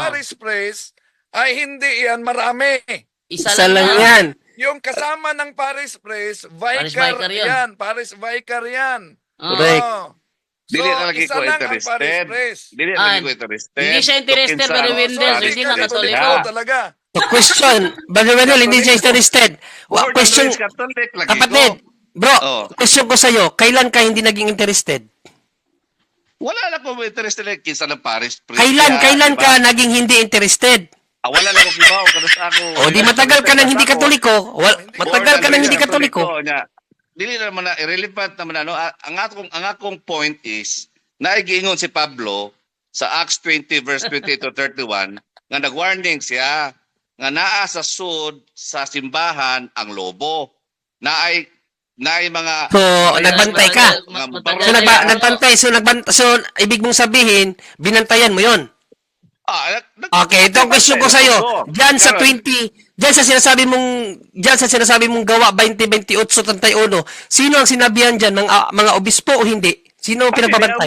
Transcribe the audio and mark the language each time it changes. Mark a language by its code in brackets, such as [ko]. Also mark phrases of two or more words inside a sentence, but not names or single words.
[tl] parish priest ay hindi yan marami. Isa lang yan. Yung kasama ng parish priest, [en] Parish vicar [tl] vicar yun. yan. Parish vicar yan. Oo. [en] Correct. [tl] Oo. [ceb] Dili na lagi isa ko lang ang interested. pares-pres. Dili na Ah, lagi ko interested. [tl] hindi siya interested, [ceb] Kinsa- [tl] pero Wendell, hindi hindi ka nga Katoliko Katoliko. talaga. [en] The question, [tl] Brother Wendell, hindi siya interested. [en] More than Question, [ceb] Luis Catholic, lagi [tl] kapatid, [ceb] ko. [tl] bro, Oh. question ko sa'yo, kailan ka hindi naging interested? [ceb] Wala na ko interested like kinsa ng Paris priest. [tl] Kailan diba? ka naging hindi interested? [ceb] Wala lang ko kibaw kada sa ako. [tl] O di matagal ka nang hindi katoliko. Matagal ka nang hindi katoliko. [ceb] Dili naman na irrelevant naman ano. Ang akong point is naigiingon si Pablo sa Acts 20 verse 20 to 31 nga nag-warning siya nga naa sa sud sa simbahan ang lobo. Naay mga So, nagbantay ka. So, [tl] ibig mong sabihin, binantayan mo yon. Okay, ito ang question ko sa'yo. Diyan sa sinasabi mong gawa 20-28-31, sino ang sinabihan diyan? Mga obispo o hindi? Sino ang pinagbabantay?